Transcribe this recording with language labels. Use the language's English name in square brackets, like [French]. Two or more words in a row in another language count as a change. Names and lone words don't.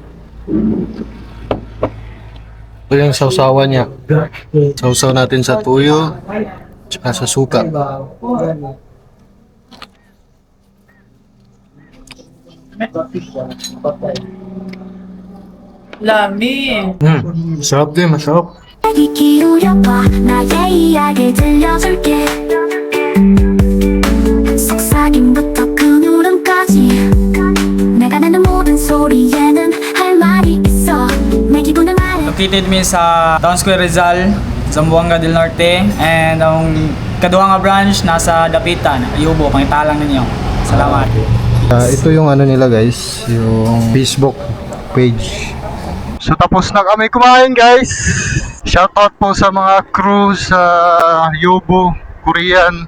[Filipino] Ito yung sausawan niya. Sausaw natin sa tuyo. Tsaka sa suka. [Cebuano] Lami. [Filipino] Masarap din, masarap. [Korean] 귀 기울여봐 나의 이야기를 들려줄게 속삭임부터 그 울음까지 내가 내는 모든 소리에는 할 말이 있어 내 기분을 말해 [Cebuano] Located mi sa Town Square Rizal, Zamboanga del Norte, and ang kaduha nga branch nasa Dapitan, Ayubo, pangitalang ninyo. [Filipino] Salamat. Ito yung ano nila guys, yung Facebook page. So tapos na kami kumain guys. Shoutout po sa mga crew sa Yobo, Korean.